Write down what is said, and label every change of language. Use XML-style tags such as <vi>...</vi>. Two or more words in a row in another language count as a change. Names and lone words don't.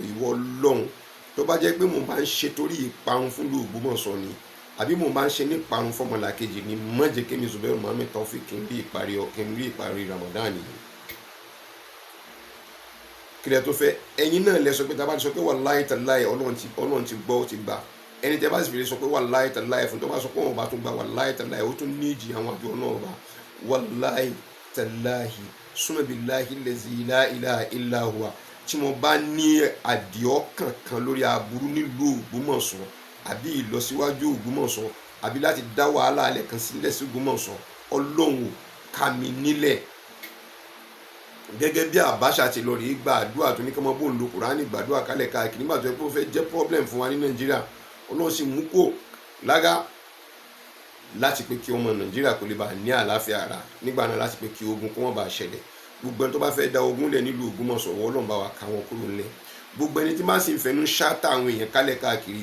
<yo>Ìwọ Ọlọ́run tó bá jẹ́ pé mo bá ń ṣe torí ìparun fún ìlú Ògbómọ̀ṣọ́ ni àbí mo bá ń ṣe ní ìparun fọmọlàkejì ni má jẹ́ kémi Zubairu Muhammad Taofeek kí n rí ìparí Ramadan yìí. Kílẹ̀ tó fẹ́ ẹ̀yin náà lẹ sọ pé tá a bá ti sọ pé</yo> <ar>والله تالله</ar> <yo>Ọlọ́run ti gbọ́ ó ti gbà ẹni tẹ́ bá sì fi lè sọ pé</yo> <ar>والله تالله</ar> <yo>fún tó bá sọ pé wọn bá tún gba wallahi tallahi ó tún ní ìjì àwọn àjọ náà bá</yo> <ar>والله تالله ثم بالله الذي لا إله إلا هو</ar> <yo>tí mo bá ní àdìọ́ kankan lórí aburú nílùú Ògbómọ̀ṣọ́ àbí ìlọsíwájú Ògbómọ̀ṣọ́ àbí láti dá wàhálà alẹ́ kan sílẹ̀ sí Ògbómọ̀ṣọ́ Ọlọ́run ká mi nílẹ̀ gẹ́gẹ́ bí Abacha ti lọ rí gbàdúrà tó ní kí wọ́n bó ń lo Kùránì gbàdúrà kálẹ̀ káàkiri nígbà tó yẹ pé ó fẹ́ jẹ́ problem fún wa ní Nàìjíríà Ọlọ́run sì mú kó lága láti pé kí ọmọ Nàìjíríà kò lè bá ní àlàáfíà ara nígbà náà láti pé kí ogun kó wọ́n bá ṣẹlẹ̀ gbogbo ẹni tó bá fẹ́ da ogun lẹ̀ nílùú Ògbómọ̀ṣọ́ Ọlọ́run bá wa ká wọn kúrò nílẹ̀ gbogbo ẹni tí máa sì ń fẹnu ṣáàtà àwọn èèyàn kálẹ̀ káàkiri.</yo>